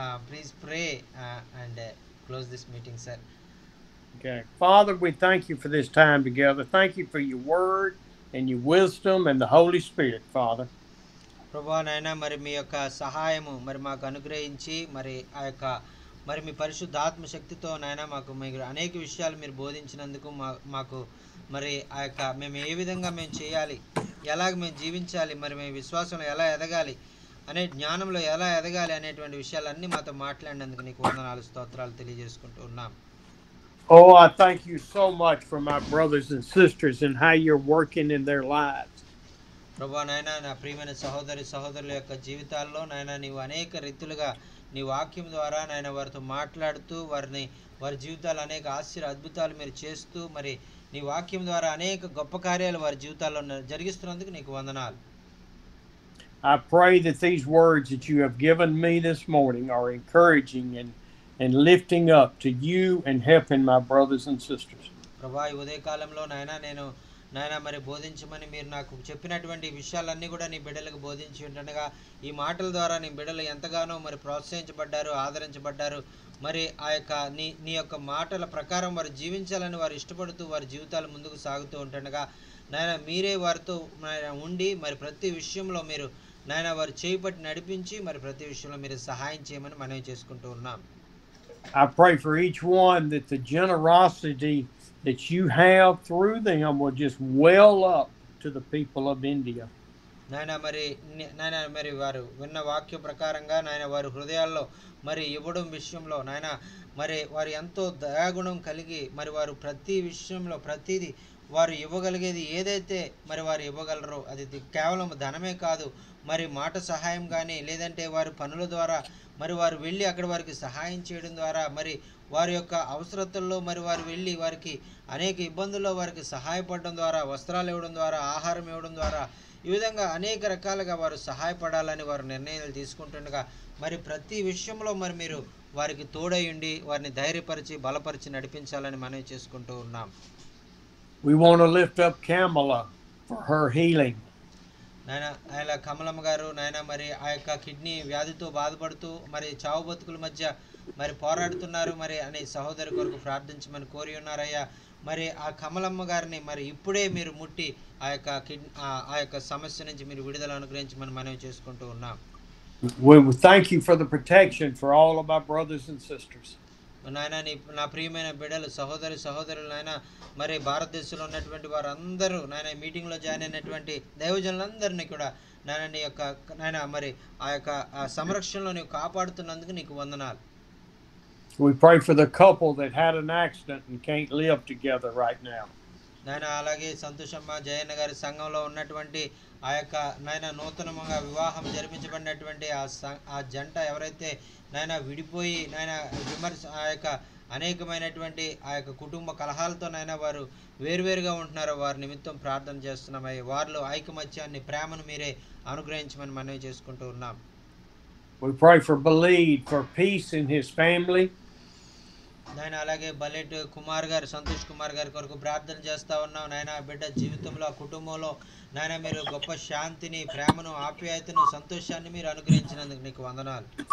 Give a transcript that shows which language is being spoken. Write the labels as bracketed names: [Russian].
[English] Please pray and close this meeting, sir. Okay. Father, we thank you for this time together. Thank you for your word and your wisdom and the Holy Spirit, Father. [Telugu] ప్రభువా నాయనా, మరి మీ యొక్క సహాయము మరి మాకు అనుగ్రహించి, మరి ఆ యొక్క మరి మీ పరిశుద్ధాత్మ శక్తితో నాయనా మాకు మీరు అనేక విషయాలు మీరు బోధించినందుకు మాకు మరి ఆ యొక్క మేము ఏ విధంగా మేము చేయాలి, ఎలాగ మేము జీవించాలి, మరి మేము విశ్వాసంలో ఎలా ఎదగాలి అనే జ్ఞానంలో ఎలా ఎదగాలి అనేటువంటి విషయాలన్నీ మాతో మాట్లాడినందుకు నీకు వందనాలు, స్తోత్రాలు తెలియజేసుకుంటూ ఉన్నాం. [English] Oh, I thank you so much for my brothers and sisters and how you're working in their lives. [Telugu] ప్రభువా నాయనా, నా ప్రియమైన సహోదరుల యొక్క జీవితాల్లో నాయనా నీవు అనేక రీతులుగా నీ వాక్యం ద్వారా నాయన వారితో మాట్లాడుతూ వారి జీవితాలు అనేక అద్భుతాలు మీరు చేస్తూ, మరి నీ వాక్యం ద్వారా అనేక గొప్ప కార్యాలు వారి జీవితాల్లో జరిగిస్తున్నందుకు నీకు వందనాలు. [English] I pray that these words that you have given me this morning are encouraging and lifting up to you and helping my brothers and sisters. [Telugu] ప్రభా, ఈ ఉదయకాలంలో నాయనా మరి బోధించమని మీరు నాకు చెప్పినటువంటి విషయాలన్నీ కూడా నీ బిడ్డలకు బోధించి ఉంటుండగా, ఈ మాటల ద్వారా నీ బిడ్డలు ఎంతగానో మరి ప్రోత్సహించబడ్డారు, ఆదరించబడ్డారు. మరి ఆ యొక్క నీ యొక్క మాటల ప్రకారం వారు జీవించాలని వారు ఇష్టపడుతూ వారి జీవితాలు ముందుకు సాగుతూ ఉంటుండగా నాయనా మీరే వారితో ఉండి మరి ప్రతి విషయంలో మీరు నాయనా వారు చేపట్టి నడిపించి మరి ప్రతి విషయంలో మీరు సహాయం చేయమని మనవి చేసుకుంటూ ఉన్నాం. [English] I pray for each one that the generosity that you have through them will just well up to the people of India. [Telugu] నాయనా మరి వారు విన్న వాక్య ప్రకారంగా నాయన వారి హృదయాల్లో మరి ఇవ్వడం విషయంలో నాయన మరి వారు ఎంతో దయాగుణం కలిగి మరి వారు ప్రతి విషయంలో ప్రతిదీ వారు ఇవ్వగలిగేది ఏదైతే మరి వారు ఇవ్వగలరో అది కేవలం ధనమే కాదు, మరి మాట సహాయం కానీ లేదంటే వారి పనుల ద్వారా మరి వారు వెళ్ళి అక్కడ వారికి సహాయం చేయడం ద్వారా మరి వారి యొక్క అవసరతల్లో మరి వారు వెళ్ళి వారికి అనేక ఇబ్బందుల్లో వారికి సహాయపడడం ద్వారా, వస్త్రాలు ఇవ్వడం ద్వారా, ఆహారం ఇవ్వడం ద్వారా, ఈ విధంగా అనేక రకాలుగా వారు సహాయపడాలని వారు నిర్ణయాలు తీసుకుంటుండగా మరి ప్రతి విషయంలో మరి మీరు వారికి తోడయుండి వారిని ధైర్యపరిచి బలపరిచి నడిపించాలని మనవి చేసుకుంటూ ఉన్నాం. [English] We want to lift up Kamala for her healing. [Telugu] ఆయన కమలమ్మ గారు మరి ఆ యొక్క కిడ్నీ వ్యాధితో బాధపడుతూ మరి చావు బతుకుల మధ్య మరి పోరాడుతున్నారు. మరి అనే సహోదరి కొరకు ప్రార్థించమని కోరి ఉన్నారయ్యా. మరి ఆ కమలమ్మ గారిని మరి ఇప్పుడే మీరు ముట్టి ఆ యొక్క సమస్య నుంచి మీరు విడుదల అనుగ్రహించమని మనవి చేసుకుంటూ ఉన్నాం. [English] We thank you for the protection for all of our brothers and sisters. [Telugu] నాయన నా ప్రియమైన బిడ్డలు సహోదరులు నాయన మరి భారతదేశంలో ఉన్నటువంటి వారందరూ నాయన మీటింగ్లో జాయిన్ అయినటువంటి దైవజనులందరినీ కూడా నాయన నీ యొక్క నాయన మరి ఆ యొక్క సంరక్షణలో నీవు కాపాడుతున్నందుకు నీకు వందనాలు. [English] We pray for the couple that had an accident and can't live together right now. [Telugu] నాయన అలాగే సంతోషమ్మ జయన్న గారి సంఘంలో ఉన్నటువంటి ఆ యొక్క నాయన నూతనంగా వివాహం జరిపించబడినటువంటి ఆ జంట ఎవరైతే నాయన విడిపోయి నాయన ఆ యొక్క అనేకమైనటువంటి ఆ యొక్క కుటుంబ కలహాలతో నాయన వారు వేరువేరుగా ఉంటున్నారో వారి నిమిత్తం ప్రార్థన చేస్తున్నామయ్య. వారిలో ఐకమత్యాన్ని ప్రేమను మీరే అనుగ్రహించమని మనవి చేసుకుంటూ ఉన్నాం. [English] We pray for Baleed for peace in his family. [Telugu] నాయన అలాగే బలెట్ కుమార్ గారు సంతోష్ కుమార్ గారి కొరకు ప్రార్థన చేస్తా ఉన్నాం. నాయన బిడ్డ జీవితంలో ఆ కుటుంబంలో నాయన మీరు గొప్ప శాంతిని ప్రేమను ఆప్యాయతను సంతోషాన్ని మీరు అనుగ్రహించినందుకు నీకు వందనాలు.